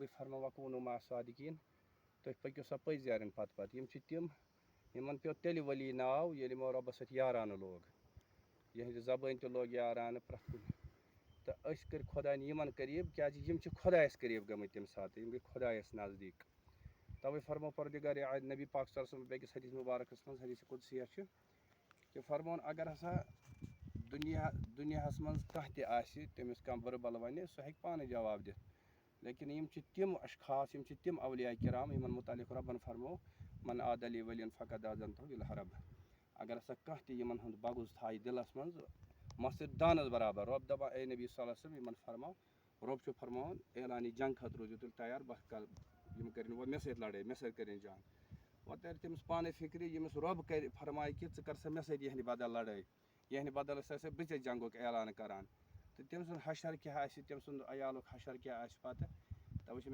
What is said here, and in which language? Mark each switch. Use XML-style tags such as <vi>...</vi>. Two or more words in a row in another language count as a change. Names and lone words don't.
<ks>فرماو</ks> <ar>وَکوٗنوٗ مع صادقیٖن</ar> <ks>تُہۍ پٔکِو سا پٔزۍ یارٮ۪ن پَتہٕ یِم چھِ تِم یِمَن پیوٚو تیٚلہِ ؤلی ناو ییٚلہِ یِمو رۄبَس سۭتۍ یارانہٕ لوگ یِہٕنٛزِ زبٲنۍ تہِ لوگ یارانہٕ پرٛٮ۪تھ کُنہِ تہٕ أسۍ کٔرۍ خۄداین یِمَن قریٖب کیٛازِ یِم چھِ خۄدایَس قریٖب گٔمٕتۍ تَمہِ ساتہٕ یِم گٔے خۄدایَس نزدیٖک تَوَے فرموو پَروردِگارِ عالم نبی پاک</ks> <ar>صلی اللہ علیہ وسلم</ar> <ks>بیٚکِس حدیٖث مُبارکَس منٛز حدیٖث قُدسیہ چھُ کہِ فرمووُن اگر ہسا دُنیاہَس منٛز کانٛہہ تہِ آسہِ تٔمِس کانٛہہ بُرٕ بَلہٕ وَنہِ سُہ ہیٚکہِ پانَے جواب دِتھ لیکِن یِم چھِ تِم اَشخاص یِم چھِ تِم اولیاء کِرام یِمَن مُتعلِق رۄبَن فرموو من</ks> <ar>عادَ لی ولین فقد آذنتہُ بالحرب</ar> <ks>اگر ہسا کانٛہہ تہِ یِمَن ہُنٛد بغض تھایہِ دِلَس منٛز مَسجِد دانَس برابر رۄب دَپان اے نبی</ks> <ar>صلی اللہ علیہ وسلم</ar> <ks>یِمَن فرماو رۄب چھُ فرماوان اعلانہِ جنٛگ خٲطرٕ روٗزِو تیٚلہِ تیار بہٕ کَرٕ یِم کٔرِنۍ وۄنۍ مےٚ سۭتۍ لڑٲے مےٚ سۭتۍ کٔرِنۍ جنٛگ وۄنۍ تَرِ تٔمِس پانَے فِکرِ ییٚمِس رۄب کَرِ فرمایہِ کہِ ژٕ کَر سا مےٚ سۭتۍ یِہنٛدِ بدل لڑٲے یِہنٛدِ بدل ہسا بہٕ ژےٚ جنٛگُک اعلان کران تہٕ تٔمۍ سُنٛد حشر کیٛاہ آسہِ تٔمۍ سُنٛد عیالُک حشر کیٛاہ آسہِ پَتہٕ تَوَے چھِ</ks>